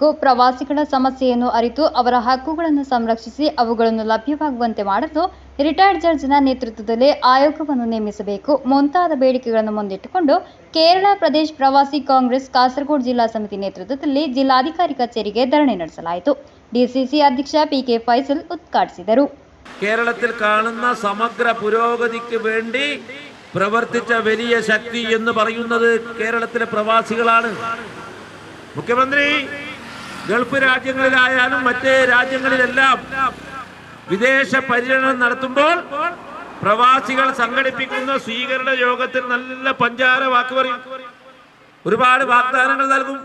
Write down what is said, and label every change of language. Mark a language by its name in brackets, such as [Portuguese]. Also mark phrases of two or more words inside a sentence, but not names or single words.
[Kannada] ಪ್ರವಾಸಿಗಳ ಸಮಸ್ಯೆಯನ್ನು ಅರಿತು ಅವರ ಹಕ್ಕುಗಳನ್ನು ಸಂರಕ್ಷಿಸಿ ಅವುಗಳನ್ನು ಲಭ್ಯವಾಗುವಂತೆ ಮಾಡಲು [English] retired judgeನ [Kannada] ನೇತೃತ್ವದಲ್ಲಿ ಆಯೋಗವನ್ನು ನೇಮಿಸಬೇಕು. ಮುಂತಾದ ಬೇಡಿಕೆಗಳನ್ನು ಮುಂದಿಟ್ಟುಕೊಂಡು ಕೇರಳ ಪ್ರದೇಶ ಪ್ರವಾಸಿ ಕಾಂಗ್ರೆಸ್ ಕಾಸರಗೋಡು ಜಿಲ್ಲಾ ಸಮಿತಿ ನೇತೃತ್ವದಲ್ಲಿ ಜಿಲ್ಲಾಧಿಕಾರಿ ಕಚೇರಿಗೆ ಧರಣಿ ನಡೆಸಲಾಯಿತು. ಡಿಸಿಸಿ ಅಧ್ಯಕ್ಷ ಪಿಕೆ ಫೈಸಲ್ ಉದ್ಘಾಟಿಸಿದರು. [Malayalam] കേരളത്തിൽ കാണുന്ന സമഗ്ര പുരോഗതിക്ക് വേണ്ടി പ്രവർത്തിച്ച വലിയ ശക്തി എന്ന് പറയുന്നത് കേരളത്തിലെ പ്രവാസികളാണ്. മുഖ്യമന്ത്രി ഗൾഫ് രാജ്യങ്ങളിലായാലും മറ്റ് രാജ്യങ്ങളിലെല്ലാം വിദേശ പര്യടനം നടത്തുമ്പോൾ പ്രവാസികൾ സംഘടിപ്പിക്കുന്ന സ്വീകരണ യോഗത്തിൽ നല്ല പഞ്ചാര വാക്ക് പറയും, ഒരുപാട് വാഗ്ദാനങ്ങൾ നൽകും.